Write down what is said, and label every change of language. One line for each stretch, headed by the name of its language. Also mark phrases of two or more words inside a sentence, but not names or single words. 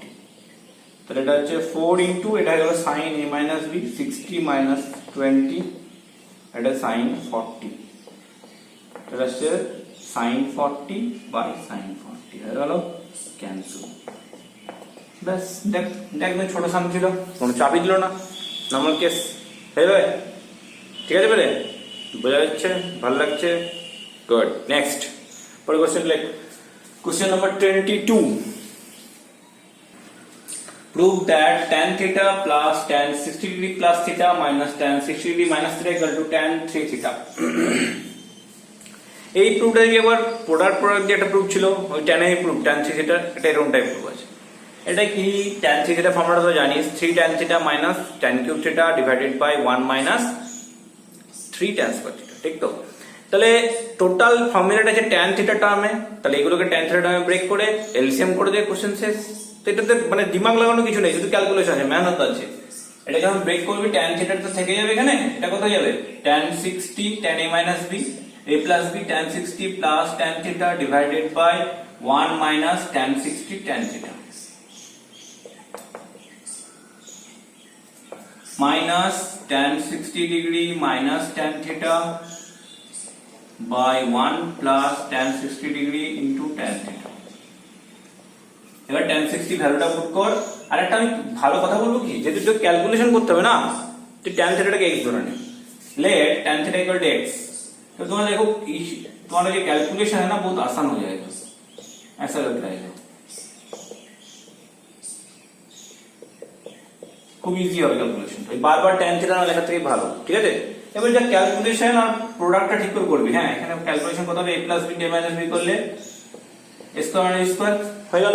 Bangla: তাহলে এটা হচ্ছে 4 ইনটু, এটা হলো
English: sin a minus b, 60 minus 20,
Bangla: এটা
English: sin 40,
Bangla: এটা হচ্ছে
English: sin 40 by sin 40,
Bangla: হয়ে গেল ক্যান্সেল। ব্যাস, দেখ একদম ছোট সাম ছিল, কোনো চাপই দিল না,
English: normal case
Bangla: হয়ে যাবে, ঠিক আছে? বেরে বোঝা যাচ্ছে, ভালো লাগছে, গুড। নেক্সট পরে কোশ্চেন লেখ,
English: question number
Bangla: 22।
English: Prove that tan theta plus tan 60 degree plus theta minus tan 60 degree minus theta equal to tan 3 theta.
Bangla: এই প্রুফটা কি একবার প্রোডাক্ট যে একটা প্রুফ ছিল, ওই tan এর প্রুফ,
English: tan 3 theta,
Bangla: এটা এরকম টাইপ প্রুফ আছে। এটা কি
English: tan 3 theta
Bangla: ফর্মুলাটা তো জানিস,
English: 3 tan theta minus tan cube theta divided by 1 minus 3 tan square theta,
Bangla: ঠিক তো? তাহলে টোটাল ফর্মুলাটা আছে
English: tan theta
Bangla: টার্মে, তাহলে এগুলোকে
English: tan theta
Bangla: টার্মে ব্রেক করে এলসিএম করে দিয়ে কোশ্চেন শেষ। এটাতে মানে দিমাগ লাগানো কিছু নেই, শুধু ক্যালকুলেশন আছে, মেহনত আছে। এটাকে আমি ব্রেক করবি,
English: tan theta
Bangla: তো থেকে যাবে এখানে, এটা কোথায় যাবে,
English: tan 60 tan a minus b a plus b tan 60 plus tan theta divided by 1 minus tan 60 tan theta minus tan 60 degree minus tan theta by 1 plus tan 60 degree into tan theta।
Bangla: এবার tan 60 ভ্যালুটা পুট কর। আর একটা আমি ভালো কথা বলবো কি, যেহেতু তোকে ক্যালকুলেশন করতে হবে না, তুই tan থিটাটাকে x ধরে নে,
English: let tan theta equal to x.
Hindi: तो तुम्हारा देखो तुम्हारा ये कैलकुलेशन है ना बहुत आसान हो जाएगा, ऐसा लग रहा है,
Bangla: খুব ইজি হবে ক্যালকুলেশন, বারবার
English: tan theta
Bangla: না লেখা থেকে ভালো, ঠিক আছে? এবার যা ক্যালকুলেশন আর প্রোডাক্টটা ঠিক করে করবি। হ্যাঁ, এখানে ক্যালকুলেশন কত হবে,
English: a plus b a minus b
Bangla: করলে
English: a square minus square
Bangla: হয়ে গেল।